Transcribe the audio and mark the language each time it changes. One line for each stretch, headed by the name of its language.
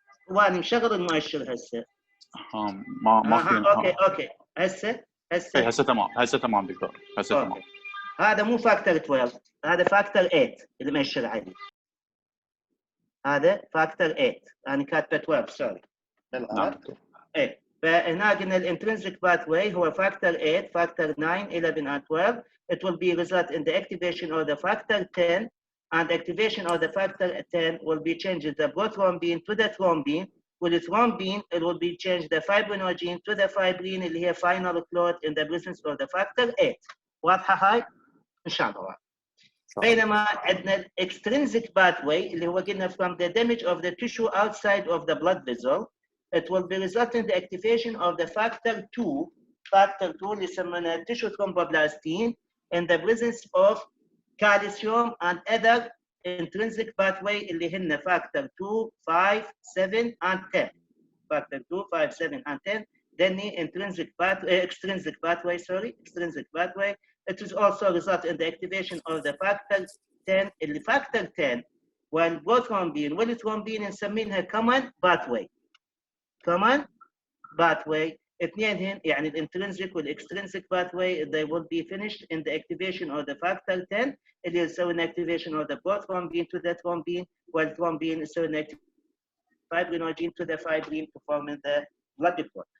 Arabic: وانا مشغل المؤشر هسه ما في اوكي هسه هسه تمام دكتور هسه تمام. هذا مو فاكتور 12 هذا فاكتور 8 اللي مؤشر عليه هذا فاكتور 8 انا كاتبه 12 سوري نعم دكتور. ايه فهنا قلنا الانترنسيك باثواي هو فاكتور 8 فاكتور 9 11
English: and 12 it will be result in the activation of the factor 10 and activation of the factor 10 will be changed the prothrombin to the thrombin. With the thrombin, it will be changed the fibrinogen to the fibrin
Arabic: اللي هي
English: final clot in the presence of the factor 8.
Arabic: واضحة هاي؟ إن شاء الله. بينما عندنا
English: extrinsic pathway
Arabic: اللي هو قلنا
English: from the damage of the tissue outside of the blood vessel, it will be result in the activation of the factor 2
Arabic: اللي يسمونه
English: tissue thromboplastin in the presence of calcium and other intrinsic pathway
Arabic: اللي هن
English: factor 2, 5, 7 and 10. Factor 2, 5, 7 and 10. Then the extrinsic pathway. It is also result in the activation of the factor 10.
Arabic: اللي factor 10 والبروثرومبين والثرومبين نسمينها
English: common pathway.
Arabic: اثنين هن يعني الانترنسيك والاكسترنسيك
English: pathway they will be finished in the activation of the factor 10
Arabic: اللي يسوي
English: activation of the prothrombin to the thrombin
Arabic: والثرومبين يسوي
English: fibrinogen to the fibrin to form the blood clot.